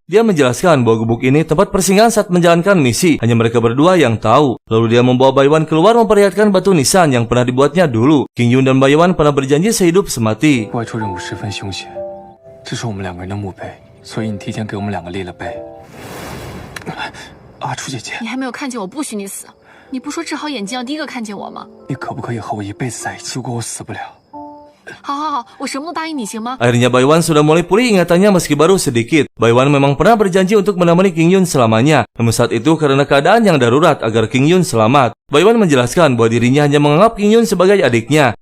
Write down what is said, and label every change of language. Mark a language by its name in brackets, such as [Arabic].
[Indonesian] Dia menjelaskan bahwa gubuk ini tempat persinggahan saat menjalankan misi. Hanya mereka berdua yang tahu. Lalu dia membawa Baiwan keluar memperlihatkan batu nisan yang pernah dibuatnya dulu. King Yun dan Baiwan pernah berjanji sehidup semati. [Chinese] 外出任务十分凶险，这是我们两个人的墓碑，所以你提前给我们两个立了碑。阿楚姐姐，你还没有看见我，不许你死！你不说治好眼睛要第一个看见我吗？你可不可以和我一辈子在一起？如果我死不了。好好好，我什么都答应你，行吗？ [Indonesian] Akhirnya Baiwan sudah mulai pulih ingatannya meski baru sedikit. Baiwan memang pernah berjanji untuk menemani King Yun selamanya. Namun saat itu karena keadaan yang darurat agar King Yun selamat. Baiwan menjelaskan bahwa dirinya hanya menganggap King Yun sebagai adiknya.